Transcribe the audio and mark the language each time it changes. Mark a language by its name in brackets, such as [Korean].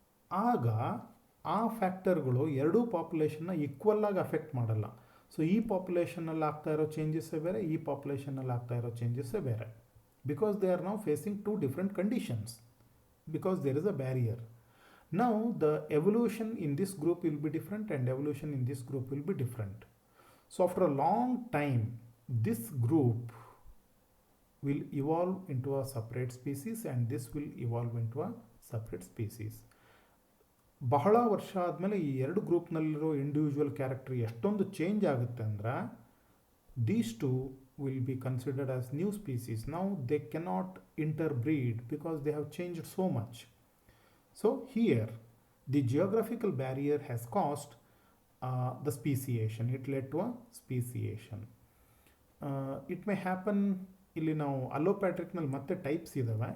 [Kannada] ಆಗ ಆ ಫ್ಯಾಕ್ಟರ್ಗಳು ಎರಡೂ ಪಾಪ್ಯುಲೇಷನ್ನ ಈಕ್ವಲ್ಲಾಗಿ ಅಫೆಕ್ಟ್ ಮಾಡಲ್ಲ. ಸೊ ಈ ಪಾಪ್ಯುಲೇಷನಲ್ಲಿ ಆಗ್ತಾ ಇರೋ ಚೇಂಜಸ್ಸೇ ಬೇರೆ, ಈ ಪಾಪ್ಯುಲೇಷನಲ್ಲಿ ಆಗ್ತಾ ಇರೋ ಚೇಂಜಸ್ಸೇ ಬೇರೆ, [English] Because they are now facing to different conditions, because there is a barrier. Now the evolution in this group will be different and evolution in this group will be different. So after a long time, this group will evolve into a separate species and this will evolve into a separate species. [Kannada] ಬಹಳ ವರ್ಷ ಆದಮೇಲೆ ಈ ಎರಡು ಗ್ರೂಪ್ನಲ್ಲಿರೋ individual character ಎಷ್ಟೊಂದು change ಆಗುತ್ತೆ ಅಂದರೆ, [English] These two will be considered as new species. Now they cannot interbreed because they have changed so much. So here the geographical barrier has caused the speciation. It led to a speciation. It may happen, [Kannada] ಇಲ್ಲಿ ನಾವು ಅಲೋಪ್ಯಾಟ್ರಿಕ್ನಲ್ಲಿ ಮತ್ತೆ types ಇದ್ದಾವೆ.